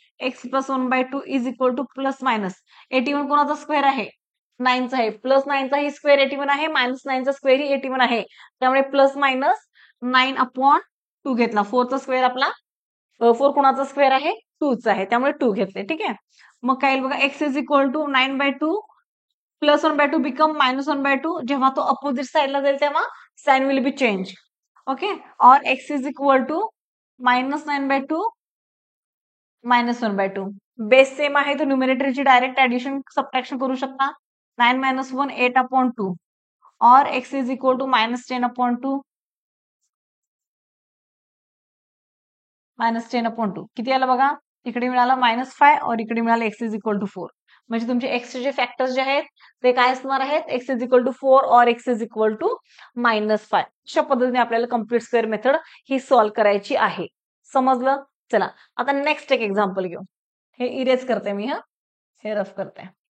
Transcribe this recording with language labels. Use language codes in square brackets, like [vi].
[en] x plus 1/2 is equal to plus minus 81 [mr] कोणाचा square आहे? 9चा आहे. प्लस 9चा ही स्क्वेअर 81 आहे, मायनस 9चा स्क्वेअर ही 81 आहे. त्यामुळे प्लस मायनस 9/2 घेतला. 4चा स्क्वेअर आपला 4 कोणाचा स्क्वेअर आहे? 2चा आहे. त्यामुळे 2 घेतले. ठीक आहे? मग काय येईल बघा? [en] X is equal to 9/2 plus 1/2 become -1/2. [mr] जेव्हा तो अपोजिट साईडला जाईल तेव्हा [en] Sign will be change. Okay? और x is equal to -9/2 -1/2. [mr] Base same आहे तर न्यूमरेटरची डायरेक्ट ऍडिशन सबट्रॅक्शन करू शकता. [en] 9 - 1 8/2 और x is equal to -10/2 -10/2 [mr] किती आलं बघा? इकडे मिळाला -5 और इकडे मिळाला [en] X is equal to 4. [mr] म्हणजे तुमचे एक्स चे फॅक्टर्स जे आहेत ते काय असणार आहेत? [en] X is equal to 4 और x is equal to -5. [mr] अशा पद्धतीने आपल्याला कम्प्लीट स्क्वेअर मेथड ही सॉल्व्ह करायची आहे. समजलं? चला आता नेक्स्ट एक एक्झाम्पल घेऊ. हे इरेज करते मी, हा हे रफ करते.